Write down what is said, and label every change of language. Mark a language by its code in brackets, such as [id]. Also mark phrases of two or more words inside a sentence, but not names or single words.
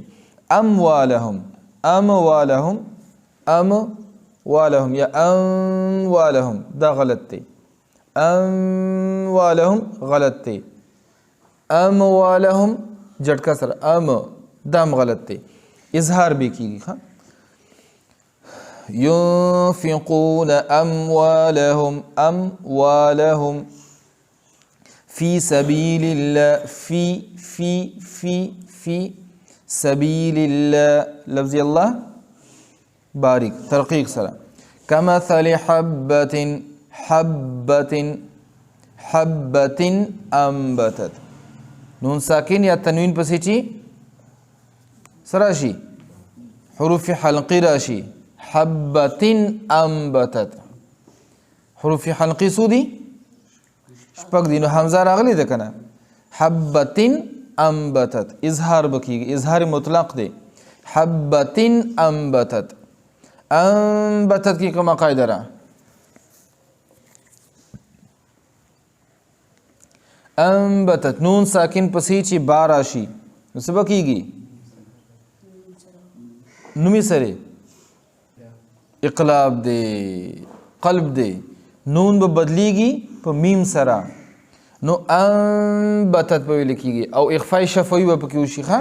[ps] اموالهم یا اموالهم دا غلط دی. اموالهم غلط دی. اموالهم جټکا سره دام غلط دی. اظهار به کېږي ښه. [ar] ينفقون أموالهم في سبيل الله في سبيل الله لفظ الله بارك ترقيق سلام كمثل حبة أنبتت [ps] نون ساکن یا تنوین پسې چی سراشي حروف حلقی راشي [ar] حبة أنبتت [ps] حروف حلقی سو دی شپږ دي نو حمزه راغلی ده کنه [ar] حبة أنبتت [ps] اظهار بکیږي اظهار مطلق دی. [ar] حبة أنبتت [ps] کی کومه قاعده را انبتت نون ساکن پسې چې با راشي نو څه به کېږي نومي سره اقلاب دی قلب دی نون به بدلیږي په میم سره نو انبتت به ویل کېږي او اخفای شفوي به پکې وشي ښه.